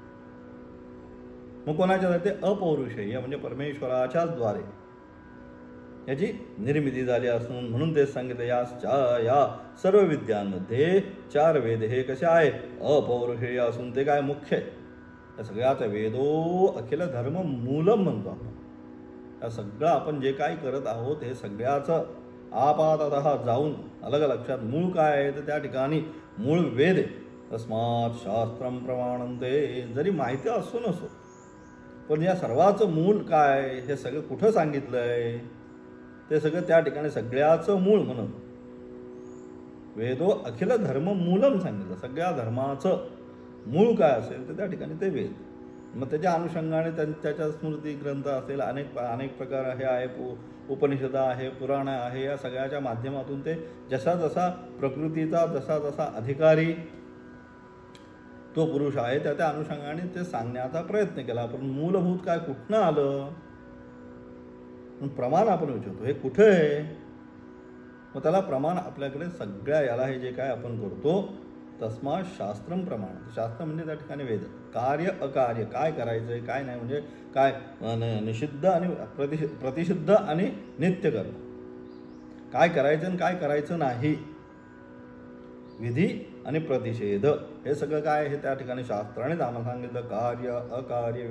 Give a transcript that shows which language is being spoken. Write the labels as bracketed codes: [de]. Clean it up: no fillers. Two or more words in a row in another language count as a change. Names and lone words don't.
[mr] मग कोणाच्या द्वारे, ते अपौरुषेय म्हणजे परमेश्वराच्याच द्वारे याची निर्मिती झाली असून म्हणून तेच सांगितलं या सर्व विद्यांमध्ये 4 वेद हे कसे आहे, अपौरुषेय असून ते काय मुख्य आहे. या सगळ्याचा [sa] वेदो अखिल धर्म मूलम [mr] म्हणतो आपण. या सगळं आपण जे काही करत आहोत हे सगळ्याचं आपाततः जाऊन अलग लक्षात मूळ काय आहे तर त्या ठिकाणी मूळ वेद आहे. [sa] तस्मात् शास्त्रम प्रमाणन्ते. [mr] जरी माहिती असो नसो पण या सर्वाचं मूळ काय, हे सगळं कुठं सांगितलं आहे ते सगळं त्या ठिकाणी सगळ्याचं मूळ म्हणून [sa] वेदो अखिल धर्म मूलम [mr] सांगितलं. सगळ्या धर्माचं मूळ काय असेल तर त्या ठिकाणी ते वेद. मग त्याच्या अनुषंगाने त्याच्या स्मृती ग्रंथ असेल, अनेक प्रकार हे आहे, उपनिषद आहे, पुराण आहे. या सगळ्याच्या माध्यमातून ते जसा जसा प्रकृतीचा जसा जसा अधिकारी तो पुरुष आहे त्या अनुषंगाने ते सांगण्याचा प्रयत्न केला. पण मूलभूत काय कुठनं आलं, प्रमाण आपण विचारतो हे कुठं आहे. मग त्याला प्रमाण आपल्याकडे सगळ्या याला हे जे काय आपण करतो [sa] तस्मात् शास्त्रम प्रमाण. [mr] शास्त्र म्हणजे त्या ठिकाणी वेद. कार्य अकार्य, काय करायचं आहे काय नाही, म्हणजे काय निषिद्ध आणि प्रतिषिद्ध आणि नित्य कर्म, काय करायचं आणि काय करायचं नाही, विधी आणि प्रतिषेध, हे सगळं काय हे त्या ठिकाणी शास्त्रानेच आम्हाला सांगितलं.